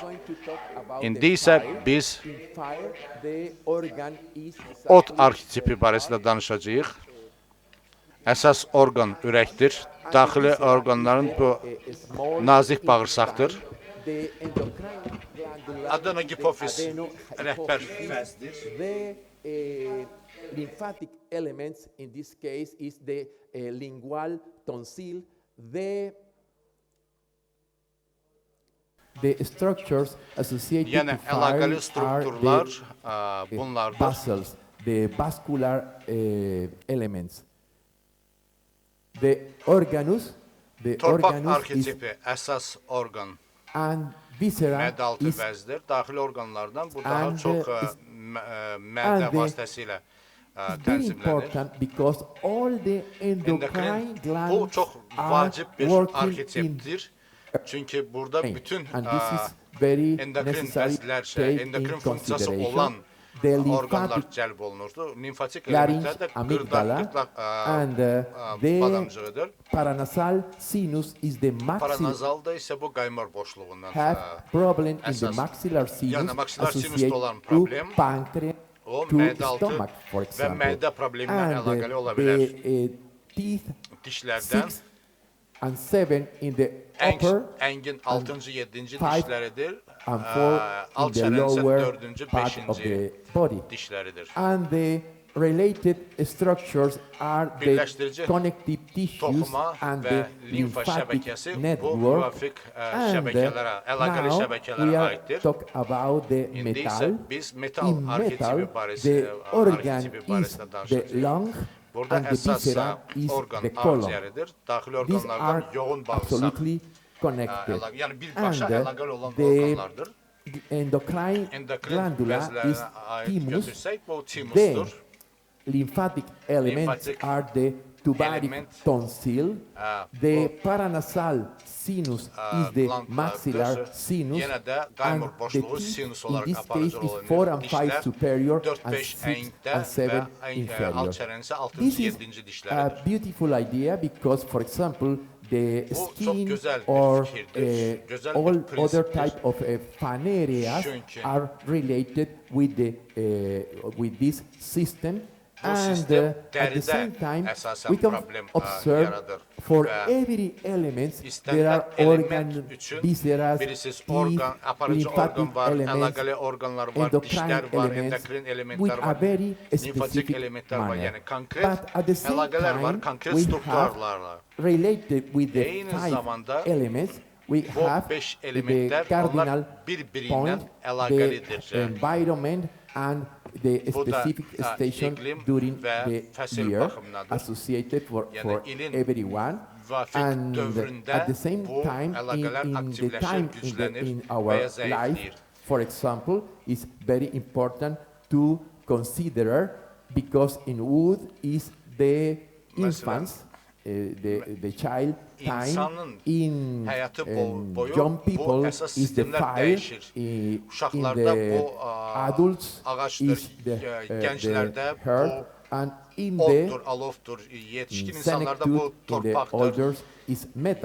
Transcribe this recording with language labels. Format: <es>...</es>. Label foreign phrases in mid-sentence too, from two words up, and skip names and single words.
<az>İndi isə biz ot arketipi barəsində danışacağıq. Əsas orqan ürəkdir. Daxili orqanların bu nazik bağırsaqdır. Adenogipofiz rəhbər vəzdir.</az> <en>Lymphatic elements in this case is the lingual tonsil, the structures associated</en> <az>Yəni,</az> <en>to</en> <az>əlaqəli</az> <en>fire</en> <az>strukturlar</az> <en>are the</en> <az>bunlardır.</az> <en>vessels, the vascular elements. The organus,</en> <az>Torpaq</az> <en>is</en> <az>arketipi, əsas orqan</az> <en>and viscera</en> <az>mədaltı</az> <en>is</en> <az>vəzdir. Daxili orqanlardan bu daha</az> <en>and</en> <az>çox mədə vasitəsilə</az> <en>very</en> <az>tənzimlənir.</az> <en>important because all the endocrine</en> <az>Bu</az> <en>glands</en> <az>çox</az> <en>are</en> <az>vacib bir</az> <en>working in</en> <az>arketipdir. Çünki burada bütün</az> <en>and this is very</en> <az>endokrin</az> <en>necessary</en> <az>vəzlər,</az> <en>take in</en> <az>endokrin funksiyası olan</az> <en>consideration. The</en> <az>orqanlar</az> <en>lymphatic</en> <az>cəlb olunurdu. Limfatik</az> <en>larynx,</en> <az>elementlər də</az> <en>amygdala and</en> <az>badamcığıdır.</az> <en>the paranasal sinus is the maxilla</en> <az>Paranazalda isə bu qaymar boşluğundan</az> <en>have problem in the</en> <az>əsas.</az> <en>maxillar sinus</en> <az>Yəni, maksilar sinusda</az> <en>associated</en> <az>olan</az> <en>to</en> <az>problem</az> <en>pancreas,</en> <az>o</az> <en>to</en> <az>mədaltı</az> <en>stomach, for</en> <az>və</az> <en>example.</en> <az>mədə problemindən</az> <en>And</en> <az>əlaqəli ola bilər.</az> <en>the teeth</en> <az>Dişlərdən</az> <en>6 and 7 in the upper</en> <az>əngin 6-cı, 7-ci</az> <en>five</en> <az>dişləridir.</az> <en>and 4</en> <az>Alt</az> <en>in the</en> <az>çənənin isə</az> <en>lower</en> <az>4-cü,</az> <en>part of</en> <az>5-ci</az> <en>the body.</en> <az>dişləridir.</az> <en>And the related structures are the</en> <az>Birləşdirici</az> <en>connective tissues</en> <az>toxuma</az> <en>and</en> <az>və</az> <en>the</en> <az>limfa</az> <en>lymphatic</en> <az>şəbəkəsi bu</az> <en>network.</en> <az>müvafiq</az> <en>And</en> <az>şəbəkələrə, əlaqəli</az> <en>now we</en> <az>şəbəkələrə</az> <en>are</en> <az>aiddir.</az> <en>talk about the</en> <az>İndi isə</az> <en>metal.</en> <az>biz metal</az> <en>In metal,</en> <az>arketipi</az> <en>the organ</en> <az>arketipi</az> <en>is</en> <az>barəsində</az> <en>the</en> <az>danışacağıq.</az> <en>lung</en> <az>Burada</az> <en>and the</en> <az>əsas</az> <en>viscera is</en> <az>orqan</az> <en>the colon.</en> <az>ağciyəridir. Daxili</az> <en>These</en> <az>orqanlardan</az> <en>are</en> <az>yoğun bağırsaq,</az> <en>absolutely connected.</en> <az>yəni birbaşa</az> <en>And</en> <az>əlaqəli olan</az> <en>the</en> <az>orqanlardır.</az> <en>endocrine</en> <az>Endokrin</az> <en>glandula is</en> <az>vəzlərinə aid</az> <en>thymus.</en> <az>götürsək, bu</az> <en>Then</en> <az>timusdur.</az> <en>lymphatic elements</en> <az>Lymphatic</az> <en>are the tubaric</en> <az>element,</az> <en>tonsil. The paranasal sinus is the</en> <az>glandlardır.</az> <en>maxillar sinus.</en> <az>Yenə də</az> <en>And</en> <az>qaymur</az> <en>the</en> <az>boşluğu</az> <en>teeth</en> <az>sinus</az> <en>in</en> <az>olaraq</az> <en>this case</en> <az>aparıcı</az> <en>is</en> <az>olan</az> <en>4 and 5</en> <az>dişlər</az> <en>superior and</en> <az>4-5 6 əngdə</az> <en>and 7</en> <az>və alt</az> <en>inferior.</en> <az>çənənin isə</az> <en>This</en> <az>6-cı,</az> <en>is</en> <az>7-ci</az> <en>a</en> <az>dişləridir.</az> <en>beautiful idea because, for example, the</en> <az>Bu çox</az> <en>skin</en> <az>gözəl bir</az> <en>or</en> <az>fikirdir, gözəl bir</az> <en>all other</en> <az>prinsipdir.</az> <en>type of fan areas</en> <az>Çünki</az> <en>are related with the with this system.</en> <az>Bu</az> <en>And</en> <az>sistem</az> <en>at the</en> <az>dəridə</az> <en>same time,</en> <az>əsasən</az> <en>we can</en> <az>problem</az> <en>observe</en> <az>yaradır</az> <en>for</en> <az>və</az> <en>every element</en> <az>istənilən</az> <en>there are</en> <az>element</az> <en>organ,</en> <az>üçün</az> <en>visceras,</en> <az>birisiz</az> <en>teeth,</en> <az>orqan, aparıcı orqan</az> <en>lymphatic</en> <az>var,</az> <en>elements,</en> <az>əlaqəli orqanlar var,</az> <en>endocrine</en> <az>dişlər var,</az> <en>elements</en> <az>endokrin</az> <en>with</en> <az>elementlər</az> <en>a</en> <az>var,</az> <en>very</en> <az>limfatik</az> <en>specific</en> <az>elementlər var,</az> <en>manner.</en> <az>yəni konkret</az> <en>But at the same</en> <az>əlaqələr var,</az> <en>time,</en> <az>konkret</az> <en>we have</en> <az>strukturlarla.</az> <en>related with the</en> <az>Eyni 5 zamanda</az> <en>elements, we</en> <az>Bu</az> <en>have</en> <az>5</az> <en>the</en> <az>elementlər,</az> <en>cardinal</en> <az>onlar bir-birindən</az> <en>point,</en> <az>əlaqəlidir.</az> <en>the environment and the</en> <az>Bu da,</az> <en>specific station</en> <az>iqlim</az> <en>during</en> <az>və</az> <en>the</en> <az>fəsil</az> <en>year</en> <az>baxımındadır.</az> <en>associated for</en> <az>ilin</az> <en>everyone.</en> <az>müvafiq</az> <en>And</en> <az>dövründə</az> <en>at the same</en> <az>bu</az> <en>time,</en> <az>əlaqələr</az> <en>in the</en> <az>aktivləşir,</az> <en>time</en> <az>güclənir</az> <en>in</en> <az>və</az> <en>our</en> <az>ya zəifləyir.</az> <en>life, for example, is very important to consider because in wood is the infants, the child time.</en> <az>İnsanın</az> <en>In</en> <az>həyatı boyu</az> <en>young</en> <az>bu</az> <en>people</en> <az>əsas</az> <en>is the</en> <az>sistemlər</az> <en>fire.</en> <az>dəyişir.</az> <en>In</en> <az>Uşaqlarda</az> <en>the</en> <az>bu</az> <en>adults</en> <az>ağacdır,</az> <en>is the</en> <az>gənclərdə bu</az> <en>herb And in the</en> <az>Oddur, alovdur, yetişkin insanlarda bu</az> <en>senectute, in the</en> <az>torpaqdır,</az> <en>others is metal.</en>